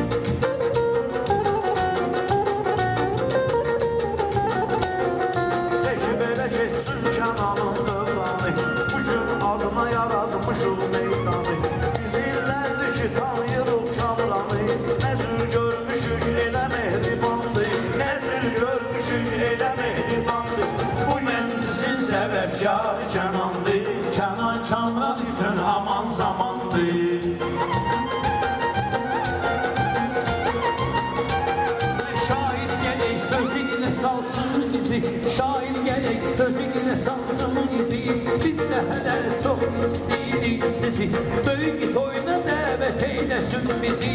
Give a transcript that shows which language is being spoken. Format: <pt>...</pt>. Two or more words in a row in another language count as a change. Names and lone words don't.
<az>Geçsin Kənanın dövranı, bugün adına yaratmışıq meydanı. Biz illərdir ki tanıyırıq Kəmranı, nə cür görmüşük elə mehribandı, nə cür görmüşük elə mehribandı.</az> <tr>Bu meclisin sebepkarı Kənandır, Kənan Kəmran için aman zamandır. Şair gerek sözüyle salsın bizi, şair gerek sözüyle salsın bizi. Biz de hele çok istedik sizi, böyük toyuna davet eylesin bizi.</tr>